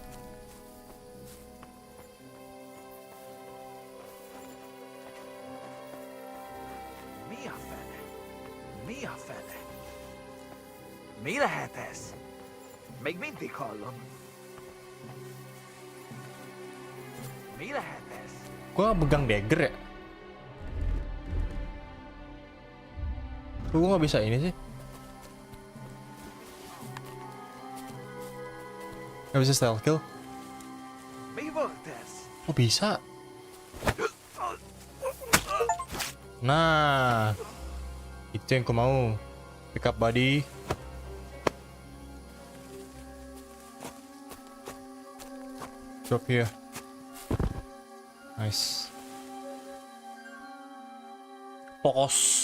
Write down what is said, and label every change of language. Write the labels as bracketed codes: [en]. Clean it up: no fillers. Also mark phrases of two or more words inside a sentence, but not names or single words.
[hu] Mi a fene? Mi lehet ez? Még mindig hallom. Mi lehet ez? [id] Gua pegang dagger ya? Gua nggak bisa ini sih. Nggak bisa [en] stealth kill. [hu] Mi volt ez? [id] Oh bisa. Nah, itu yang ku mau. [en] Pick up body. Drop here. Nice. Pause.